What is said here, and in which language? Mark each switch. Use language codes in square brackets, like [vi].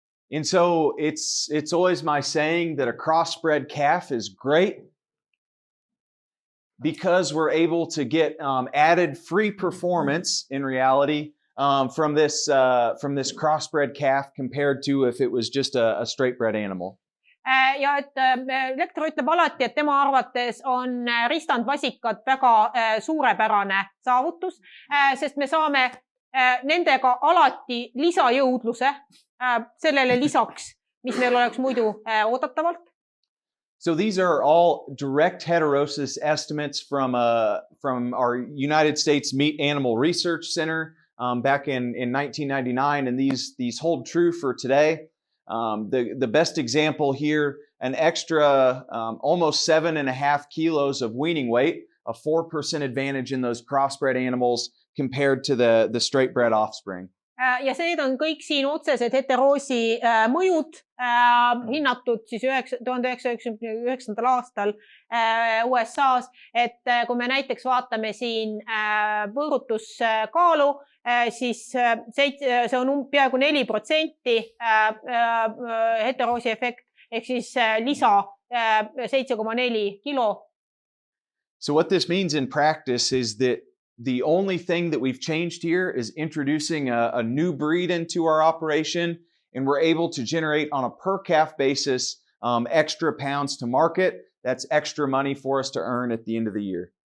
[en] And so it's always my saying that a crossbred calf is great because we're able to get added free performance in reality from this crossbred calf compared to if it was just a straight bred animal. [et] Ja et Lektor ütleb alati, et tema arvates on ristandvasikad väga suurepärane saavutus, sest me saame nendega alati lisajõudluse sellele lisaks, mis meil oleks muidu oodatavalt. [en] So these are all direct heterosis estimates from our United States Meat Animal Research Center back in 1999, and these hold true for today. The best example here, an extra almost 7.5 kilos of weaning weight, a 4% advantage in those crossbred animals compared to the straight bred offspring. [et] Ja need on kõik siin otsesed heteroosi mõjud, hinnatud siis 1999. aastal USA-s, et kui me näiteks vaatame siin võõrutuskaalu, siis see on peaaegu 4% heteroosi efekt, ehk siis lisa 7,4 kilo. [en] So what this means in practice is that the only thing that we've changed here is introducing a new breed into our operation, and we're able to generate on a per calf basis extra pounds to market. That's extra money for us to earn at the end of the year.